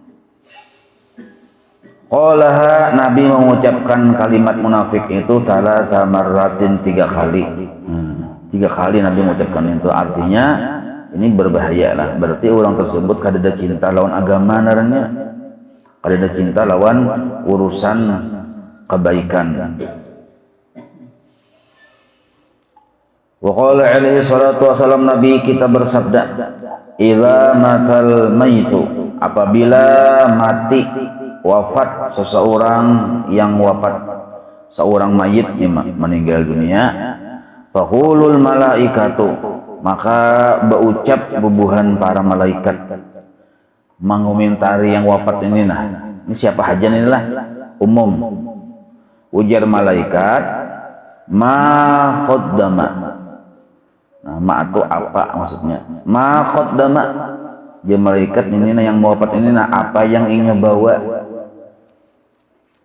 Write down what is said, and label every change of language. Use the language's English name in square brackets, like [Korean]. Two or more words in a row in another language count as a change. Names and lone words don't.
[Indonesian] Qalaha, Nabi mengucapkan kalimat munafik itu [Arabic] thalatha marratin, [Indonesian] 3 kali. 3 kali Nabi mengucapkan itu, artinya ini berbahaya lah. [Banjar] Berarti orang tersebut kada ada cinta lawan agama naranya, kada ada cinta lawan urusan kebaikan. [Arabic] Wa qala alaihi salatu wassalam, [Indonesian] Nabi kita bersabda, [Arabic] idza matal maitu, [Indonesian] apabila mati, wafat seseorang yang wafat, seorang mayit meninggal dunia, [Arabic] faqulul malaikatu, [Indonesian] maka berucap bubuhan para malaikat mengomentari yang wafat ini. Nah, ini siapa aja inilah umum. Ujar malaikat, [Arabic] ma qaddama. [Indonesian] Nah, ma itu apa maksudnya? [Arabic] Ma qaddama, [Indonesian] dia malaikat ini yang wafat ini, nah apa yang ingin bawa.